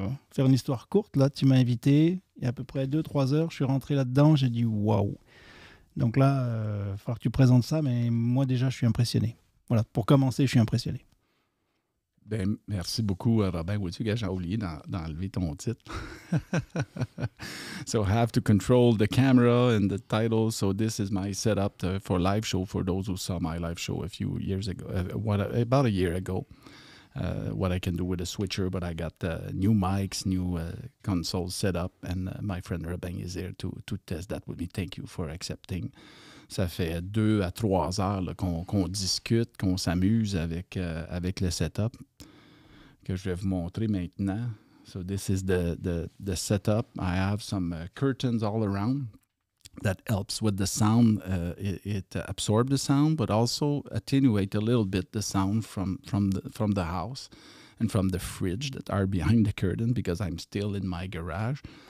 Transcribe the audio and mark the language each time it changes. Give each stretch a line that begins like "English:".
French: Faire une histoire courte, là, tu m'as invité, il y a à peu près 2-3 heures, je suis rentré là-dedans, j'ai dit waouh. Donc là, il va falloir que tu présentes ça, mais moi déjà, je suis impressionné. Voilà, pour commencer, je suis impressionné. Ben, merci beaucoup, Robin. Vois-tu, j'ai oublié d'enlever ton titre.
English: So I have to control the camera and the title. So this is my setup for live show, for those who saw my live show a few years ago, about a year ago. What I can do with a switcher, but I got new mics, new console setup, and my friend Robin is here to test that with me. Thank you for accepting.
French: Ça fait 2 à 3 heures qu'on discute, qu'on s'amuse avec le setup que je vais vous montrer maintenant.
English: So this is the setup. I have some curtains all around. That helps with the sound. It absorbs the sound, but also attenuate a little bit the sound from the house and from the fridge that are behind the curtain, because I'm still in my garage.